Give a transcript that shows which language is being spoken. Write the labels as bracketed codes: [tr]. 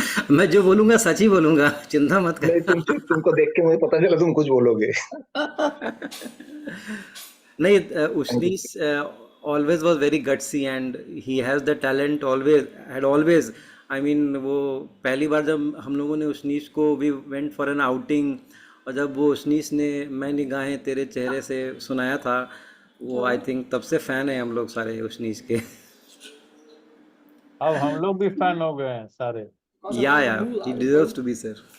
[hi] मैं जो बोलूंगा सच ही बोलूंगा, चिंता मत नहीं कर। तुमको देख के मुझे पता चला तुम कुछ बोलोगे। [en] नहीं, Ushnis always was very gutsy and he has the talent, always had always. I mean, [hi] वो पहली बार जब हम लोगों ने उशनीश को [en] we went for an outing, [hi] और जब वो उशनीश ने मैं निगाहें तेरे चेहरे से सुनाया था, वो [en] I think [hi] तब से फैन है हम लोग सारे उशनीश के। अब हम लोग भी फैन हो गए हैं सारे। [en] या he deserves to be, sir.